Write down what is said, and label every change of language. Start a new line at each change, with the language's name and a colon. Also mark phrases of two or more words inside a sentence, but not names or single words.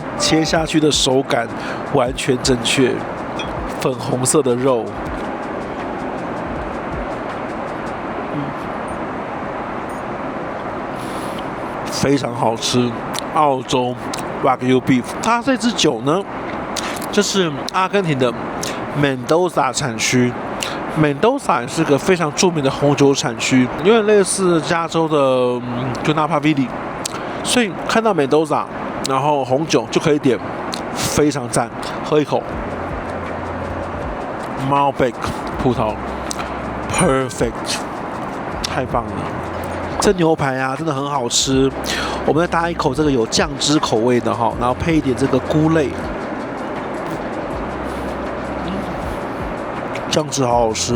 Chinese: 切下去的手感完全正確，粉紅色的肉，非常好吃。澳洲
English: Wagyu Beef，
Chinese: 它這支酒呢，這是阿根廷的 Mendoza 產區。Mendoza 是個非常著名的紅酒產區，有點類似加州的就納帕維里。所以看到 Mendoza， 然後紅酒就可以點，非常讚。喝一口 Malbec 葡萄 ，perfect， 太棒了。這牛排啊，真的很好吃。我們再搭一口這個有醬汁口味的哈，然後配一點這個菇類，醬汁好好吃。